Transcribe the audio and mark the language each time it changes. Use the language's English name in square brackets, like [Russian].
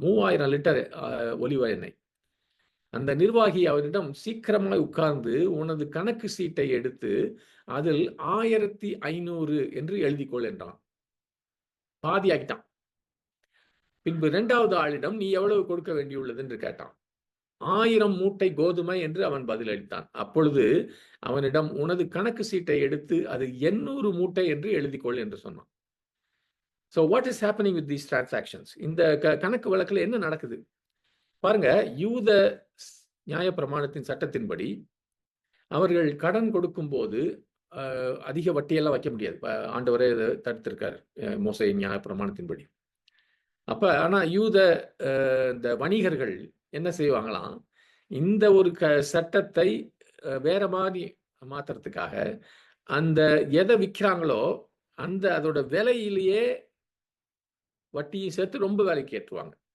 [Tamil] 3000 litre ஒலிவ எண்ணெய். அந்த நிர்வாகி அவரிடம், சீக்கிரமாய் உட்கார்ந்து உனது கணக்கு சீட்டை எடுத்து அதில் 1500 என்று எழுதிக்கொள் என்றான். பாதி ஆகிட்டான். பின்பு 2வது ஆளிடம், நீ எவ்வளவு கொடுக்க வேண்டியுள்ளது என்று கேட்டான். 1000 மூட்டை கோதுமை என்று அவன் பதிலளித்தான். அப்பொழுது அவனிடம், உனது கணக்கு சீட்டை எடுத்து அது 800 மூட்டை என்று எழுதிக்கொள் என்று சொன்னான். [English] So what is happening with these transactions? [Tamil] இந்த கணக்கு வழக்கில் என்ன நடக்குது பாருங்க. யூத நியாயப்பிரமாணத்தின் சட்டத்தின்படி அவர்கள் கடன் கொடுக்கும் போது அதிக வட்டியெல்லாம் வைக்க முடியாது. ஆண்டவரே தடுத்திருக்காரு மோசே நியாயப்பிரமாணத்தின்படி. அப்ப ஆனா யூத இந்த வணிகர்கள் என்ன செய்வாங்களாம், இந்த ஒரு சட்டத்தை வேற மாதிரி மாத்துறதுக்காக அந்த எதை விற்கிறாங்களோ அதோட விலையிலேயே வட்டியை சேர்த்து ரொம்ப விலைக்கு ஏற்றுவாங்க.